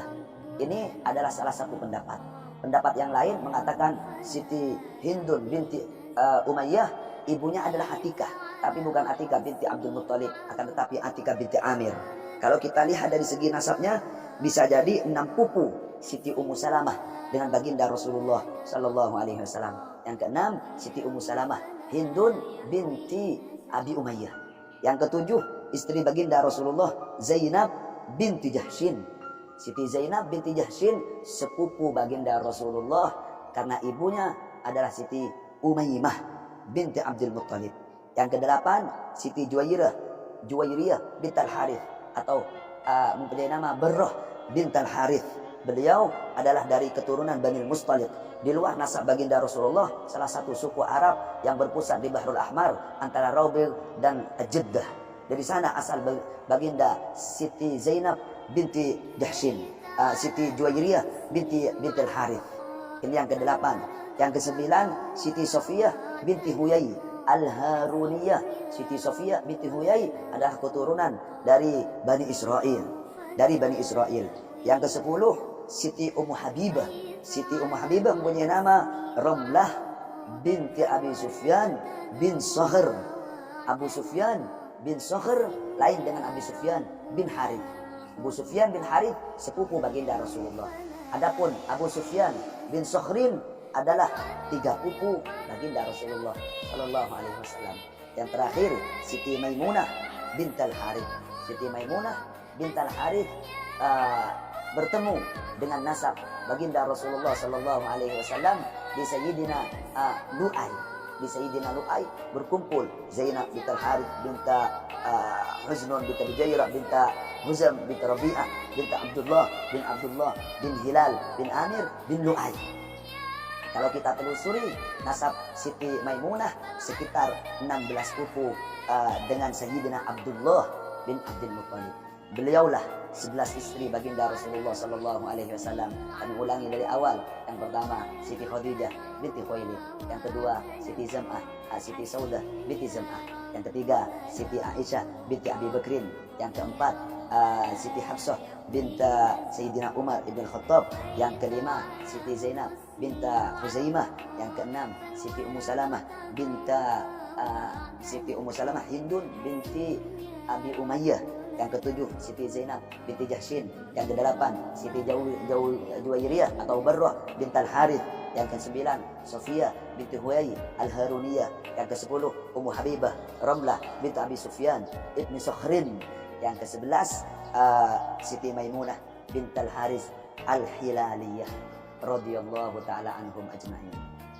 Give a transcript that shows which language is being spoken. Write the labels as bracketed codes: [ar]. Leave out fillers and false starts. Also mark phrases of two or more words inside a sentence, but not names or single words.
[ms] Ini adalah salah satu pendapat. Pendapat yang lain mengatakan Siti Hindun binti Umayyah ibunya adalah Atikah, tapi bukan Atikah binti Abdul Muttalib, akan tetapi Atikah binti Amir. Kalau kita lihat dari segi nasabnya, bisa jadi 6 pupu Siti Ummu Salamah dengan baginda Rasulullah [ar] صلى الله عليه وسلم. [ms] Yang keenam, Siti Ummu Salamah Hindun binti Abi Umayyah. Yang ketujuh, istri baginda Rasulullah Zainab binti Jahshin. Siti Zainab binti Jahshin sepupu baginda Rasulullah karena ibunya adalah Siti Umaymah binti Abdul Muttalib. Yang kedelapan, Siti Juwairiyah bint Al-Harith atau mempunyai nama Barrah bint Al-Harith. Beliau adalah dari keturunan Bani Mustaliq. Di luar nasab baginda Rasulullah, salah satu suku Arab yang berpusat di Bahrul Ahmar antara Rabil dan Jeddah. Dari sana asal baginda Siti Zainab binti Jahshin, Siti Juwairiyah binti Al-Harith. Ini yang ke-8. Yang ke-9, Siti Sofiyah binti Huyai Al-Haruniyah. Siti Sofiyah binti Huyai adalah keturunan dari Bani Israel. Yang ke-10, Siti Ummu Habibah. Siti Ummu Habibah mempunyai nama Ramlah binti Abi Sufyan bin Sakhr. Abu Sufyan bin Sakhr lain dengan Abi Sufyan bin Harith. Abu Sufyan bin Harith sepupu baginda Rasulullah. Adapun Abu Sufyan bin Sakhrin adalah 3 pupu baginda Rasulullah [ar] صلى الله عليه وسلم. [ms] Yang terakhir, Siti Maimunah bint Al-Harith. Siti Maimunah bint Al-Harith bertemu dengan nasab baginda Rasulullah [ar] صلى الله عليه وسلم [ms] di Sayyidina Lu'ay. Di Sayyidina Lu'ay berkumpul Zainab bint Al-Harith binta Huznun binta Bujairah binta Huzam binta Rabi'ah binta Abdullah bin Hilal bin Amir bin Lu'ay. Kalau kita telusuri nasab Siti Maimunah sekitar 16 pupu dengan Sayyidina Abdullah bin Abdul Muttalib. Beliaulah 11 istri baginda Rasulullah [ar] صلى الله عليه وسلم. [ms] Kami ulangi dari awal. Yang pertama Siti Khadijah binti Khuwailid. Yang kedua Siti Zam'ah, Siti Saudah binti Zam'ah. Yang ketiga Siti Aisyah binti Abi Bakrin. Yang keempat Siti Hafsah binta Sayyidina Umar ibn Khattab. Yang kelima Siti Zainab binta Khuzaimah. Yang keenam Siti Ummu Salamah binta Siti Ummu Salamah Hindun binti Abi Umayyah. Yang ketujuh Siti Zainab binti Jahsyin. Yang kedelapan Siti Juwairiyah atau Barrah bintal Harith. Yang kesembilan Sofia binti Huyai Al-Haruniyah. Yang kesepuluh Ummu Habibah Ramlah binti Abi Sufyan ibni Sokhrin. Yang kesebelas Siti Maimunah bintal Harith Al-Hilaliyah [ar] رضي الله تعالى عنهم أجمعين.